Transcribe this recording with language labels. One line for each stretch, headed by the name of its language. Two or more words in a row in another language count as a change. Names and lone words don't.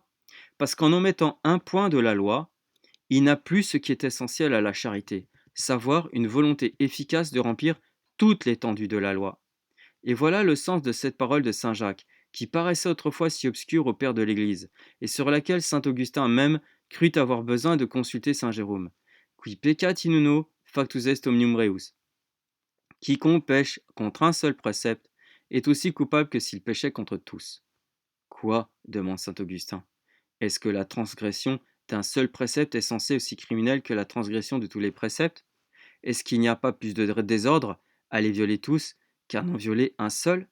French: Parce qu'en omettant un point de la loi, il n'a plus ce qui est essentiel à la charité, savoir une volonté efficace de remplir toute l'étendue de la loi. Et voilà le sens de cette parole de saint Jacques, qui paraissait autrefois si obscure au père de l'Église, et sur laquelle saint Augustin même crut avoir besoin de consulter saint Jérôme.
Latin: Qui peccat in uno, factus est omnium reus.
French: Quiconque pêche contre un seul précepte est aussi coupable que s'il péchait contre tous. Quoi? Demande saint Augustin. Est-ce que la transgression d'un seul précepte est censée aussi criminelle que la transgression de tous les préceptes? Est-ce qu'il n'y a pas plus de désordre à les violer tous qu'à n'en violer un seul?